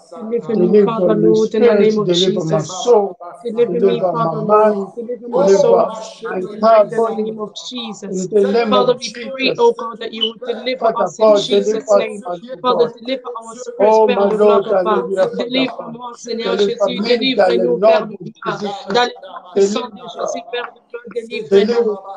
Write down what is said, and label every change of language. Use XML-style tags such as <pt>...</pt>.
<fr>Délivre mon esprit, délivre ma soul, délivre ma mind, délivre</fr> <en>my body. Father, we pray, oh God, that you will deliver us in Jesus' name. Father, deliver our spirits,</en> <fr>Père de gloire,</fr> <en>Papa.</en> <fr>Délivre-moi, Seigneur Jésus, délivre-nous, Père de gloire. Dans le sang de Jésus, Père de gloire, délivre-nous.</fr>